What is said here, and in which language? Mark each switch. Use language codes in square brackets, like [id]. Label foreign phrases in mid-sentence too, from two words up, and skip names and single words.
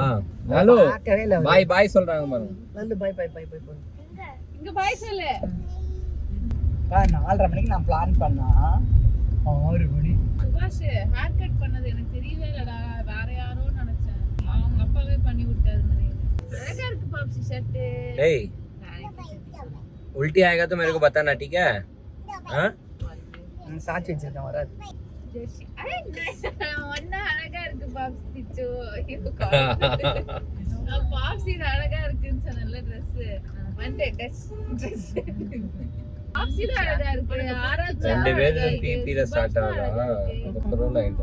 [ta] ஹலோ பாய் சொல்றாங்க பாருங்க. இங்க பாய் சொல்லு. 4:30 மணிக்கு நான் பிளான் பண்ணா 6 மணி. சுபாஷ் [en] hair cut [ta] பண்ணது எனக்கு தெரியவே இல்லடா. வேற யாரோ நினைச்சேன். அவங்க அப்பாவே பண்ணி விட்டாரு நினைக்கிறேன். அழகா இருக்கு பாப்ஸி ஷர்ட். [hi] டேய் उल्टी आएगा तो मेरे को बताना ठीक है? हां [ta] சாட்சி வச்சிருக்கேன் வராது. ஒண்ணா அழகா இருக்கு பாப்ஸி பிச்சு. பாப்ஸி அழகா இருக்குன்னு சொன்னல Dress வந்து Dress பாப்ஸி அழகா இருக்கு. ரெண்டு பேரும் பிபில ஸ்டார்ட் ஆகுதா அப்புறம் லைட்